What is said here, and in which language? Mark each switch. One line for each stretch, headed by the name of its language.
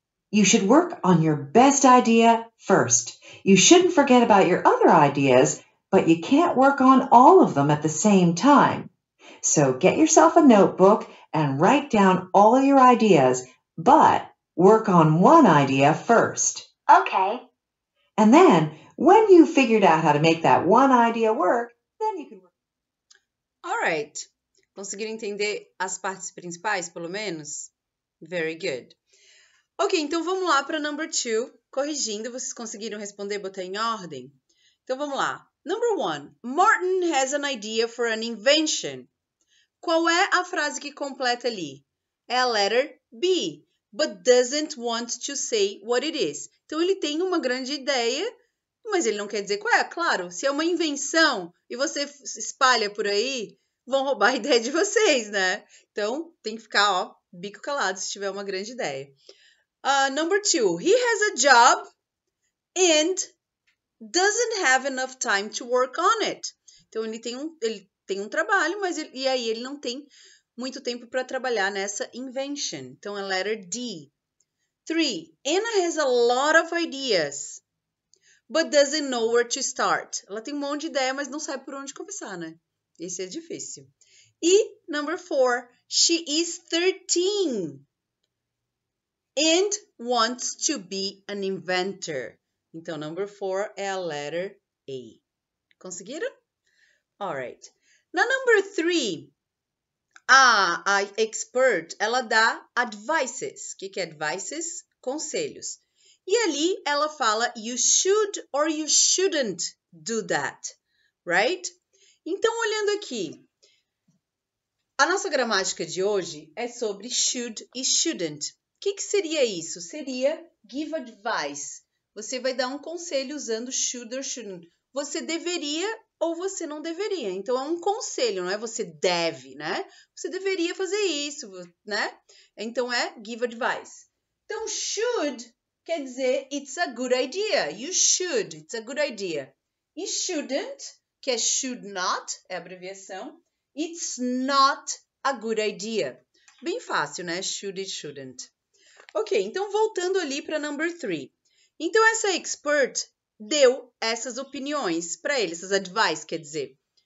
English: You should work on your best idea first. You shouldn't forget about your other ideas, but you can't work on all of them at the same time. So get yourself a notebook and write down all your ideas, but work on one idea first. Okay. And then, when you figured out how to make that one idea work, then you can work. Alright.
Portuguese: Conseguiram entender as partes principais, pelo menos?
English: Very good.
Portuguese: Ok, então vamos lá para
English: number 2.
Portuguese: Corrigindo, vocês conseguiram responder, botar em ordem? Então vamos lá. Number 1.
English: Martin has an idea for an invention.
Portuguese: Qual é a frase que completa ali? É a
English: letter B. But doesn't want to say what it is.
Portuguese: Então ele tem uma grande ideia, mas ele não quer dizer qual é. Claro, se é uma invenção e você espalha por aí, vão roubar a ideia de vocês, né? Então tem que ficar, ó, bico calado se tiver uma grande ideia.
English: Number 2, he has a job and doesn't have enough time to work on it.
Portuguese: Então ele tem um trabalho, mas ele não tem muito tempo para trabalhar nessa invention. Então é
English: letter D. 3, Anna has a lot of ideas, but doesn't know where to start.
Portuguese: Ela tem um monte de ideia, mas não sabe por onde começar, né? Esse é difícil.
English: E number 4, she is 13 and wants to be an inventor.
Portuguese: Então,
English: number 4
Portuguese: é a
English: letter A.
Portuguese: Conseguiram?
English: Alright.
Portuguese: Na number 3,
English: a expert,
Portuguese: ela dá
English: advices.
Portuguese: O que é
English: advices?
Portuguese: Conselhos. E ali ela fala
English: you should or you shouldn't do that, right?
Portuguese: Então, olhando aqui, a nossa gramática de hoje é sobre should e shouldn't. O que seria isso? Seria
English: give advice.
Portuguese: Você vai dar um conselho usando
English: should or shouldn't.
Portuguese: Você deveria ou você não deveria. Então, é um conselho, não é você deve, né? Você deveria fazer isso, né? Então, é
English: give advice.
Portuguese: Então, should quer dizer
English: it's a good idea. You should, it's a good idea.
Portuguese: E shouldn't, que é should not, é a abreviação.
English: It's not a good idea.
Portuguese: Bem fácil, né? Should e shouldn't. Ok, então voltando ali para
English: number 3.
Portuguese: Então, essa expert deu essas opiniões para ele, essas advice, quer dizer.